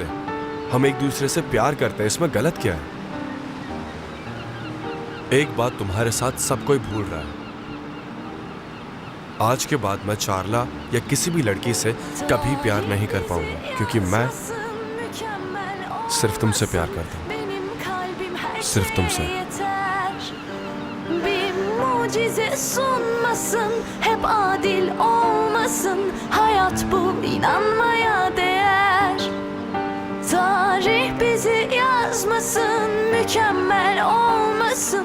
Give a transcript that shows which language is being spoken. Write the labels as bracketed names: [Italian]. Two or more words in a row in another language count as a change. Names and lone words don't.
[Hindi] हम एक दूसरे से प्यार करते हैं, इसमें गलत क्या है? एक बात तुम्हारे साथ सब कोई भूल रहा है। आज के बाद मैं चारला या किसी भी लड़की से कभी प्यार नहीं कर पाऊंगा, क्योंकि मैं सिर्फ तुमसे प्यार करता हूँ, सिर्फ तुमसे। [Turkish] Bir mucize sunmasın, hep adil olmasın. Hayat bu inanmaya değer. Tarih bizi yazmasın, mükemmel olmasın.